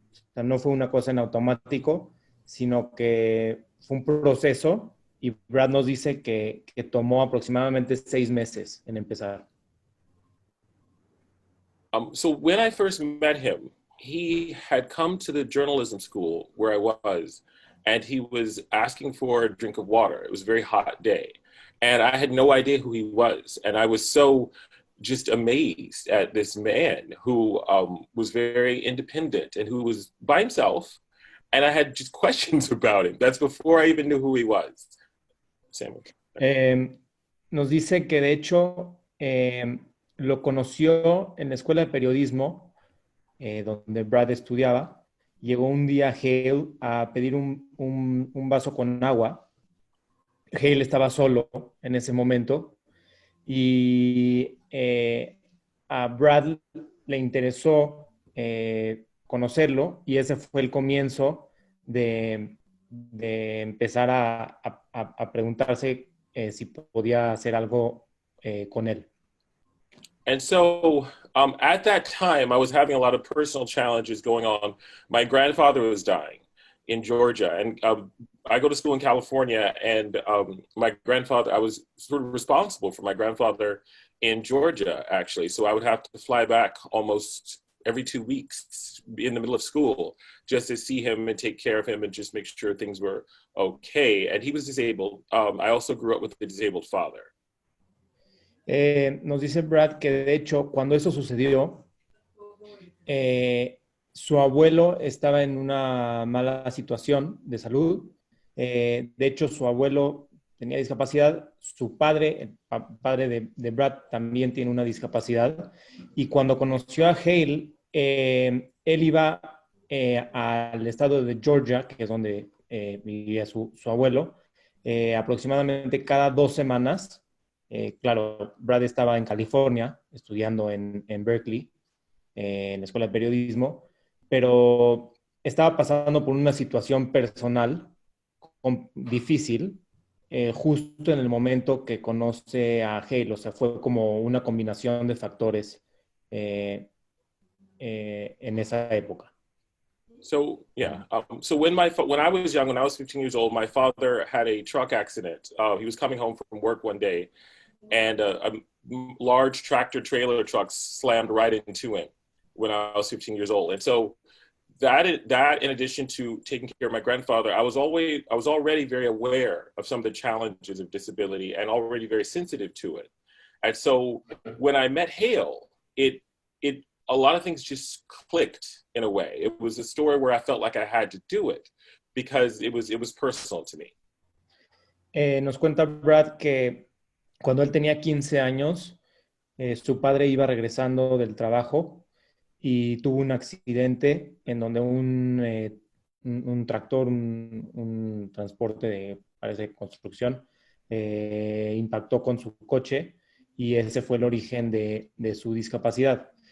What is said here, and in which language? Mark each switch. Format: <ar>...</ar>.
<es>O sea, no fue una cosa en automático, sino que fue un proceso y Brad nos dice que tomó aproximadamente 6 meses en empezar.</es> <en>So when I first met him, he had come to the journalism school where I was, and he was asking for a drink of water. It was a very hot day, and I had no idea who he was. And I was so just amazed at this man who was very independent and who was by himself. And I had just questions about him. That's before I even knew who he was. Samuel.</en> <es>Nos dice que de hecho lo conoció en la escuela de periodismo donde Brad estudiaba. Llegó un día Hale a pedir un vaso con agua. Hale estaba solo en ese momento y a Brad le interesó conocerlo y ese fue el comienzo de empezar a preguntarse si podía hacer algo con él.</es> <en>And so at that time, I was having a lot of personal challenges going on. My grandfather was dying in Georgia, and I go to school in California, and my grandfather, I was sort of responsible for my grandfather in Georgia, actually. So I would have to fly back almost every 2 weeks in the middle of school just to see him and take care of him and just make sure things were okay. And he was disabled. I also grew up with a disabled father.</en> <es>Nos dice Brad que de hecho cuando eso sucedió, su abuelo estaba en una mala situación de salud. De hecho, su abuelo tenía discapacidad, su padre, el padre de Brad, también tiene una discapacidad. Y cuando conoció a Hale, él iba al estado de Georgia, que es donde vivía su abuelo, aproximadamente cada 2 semanas. Claro, Brad estaba en California, estudiando en Berkeley, en la escuela de periodismo, pero estaba pasando por una situación personal difícil, justo en el momento que conoce a Hale. O sea, fue como una combinación de factores en esa época.</es> <en>So yeah, so when I was young, when I was 15 years old, my father had a truck accident. He was coming home from work one day, and a large tractor trailer truck slammed right into him when I was 15 years old. And so that in addition to taking care of my grandfather, I was already very aware of some of the challenges of disability and already very sensitive to it. And so when I met Hale, it a lot of things just clicked in a way. It was a story where I felt like I had to do it because it was personal to me.</en> <es>Nos cuenta Brad que cuando él tenía 15 años, su padre iba regresando del trabajo y tuvo un accidente en donde un tractor, un transporte de, parece, construcción, impactó con su coche y ese fue el origen de su discapacidad.</es>